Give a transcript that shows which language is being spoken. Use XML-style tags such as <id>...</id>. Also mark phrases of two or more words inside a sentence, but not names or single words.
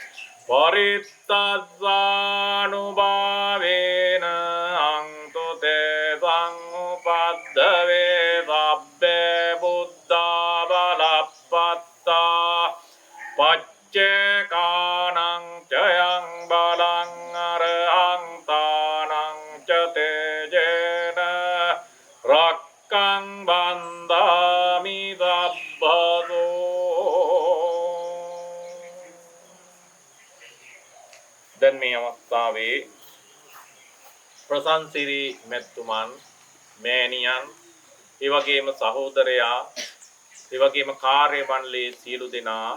<pi>පරිත්තස්සානුභාවේන අන්තු තේ සංඋපද්දවේ සබ්බේ බුද්ධා බලප්පත්තා පච්චේකානං චයං බලං අරහන්තානං ච තේජේන රක්ඛං බන්ධාමි සබ්බදෝ.</pi> <si>දැන් මේ අවස්ථාවේ ප්‍රසන්සිරි මෙත්තුමන් මෑණියන් ඒ වගේම සහෝදරයා ඒ වගේම කාර්ය මණ්ඩලයේ සියලු දෙනා</si>